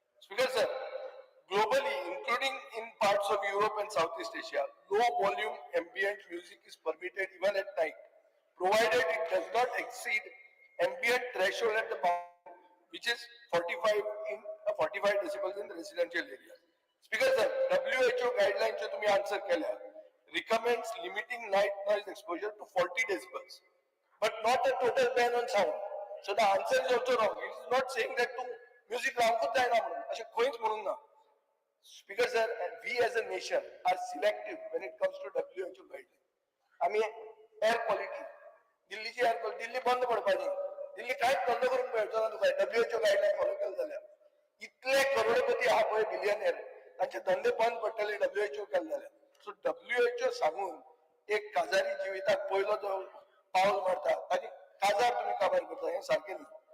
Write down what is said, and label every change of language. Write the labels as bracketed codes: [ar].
[en] Speaker sir, globally, including in parts of Europe and Southeast Asia, low volume ambient music is permitted even at night, provided it does not exceed ambient threshold at the boundary, which is 45 decibels in the residential area. Speaker sir, WHO guidelines चे तुम्ही answer केल्या, recommends limiting night noise exposure to 40 decibels, but not a total ban on sound. So the answer is also wrong. [kok] It is not saying that तू music लावूंकच जायना म्हणून, अशें खंयच म्हणून ना. [en] Speaker sir, we as a nation are selective when it comes to WHO guidelines. [kok] आम्ही air quality, दिल्लीची air quality, दिल्ली बंद पडपाची, दिल्ली कांयच बंद करून मेळचो ना तुका WHO गायडलायन फॉलो केले जाल्यार. इतले करोडपती आहा पळय बिलियनियर, तांचे धंदे बंद पडटले WHO केले जाल्यार. सो WHO सांगून एक काजारी जिविताक पयलो जो पावल मारता ताची काजार तुम्ही काबार करता, हे सारकें न्ही.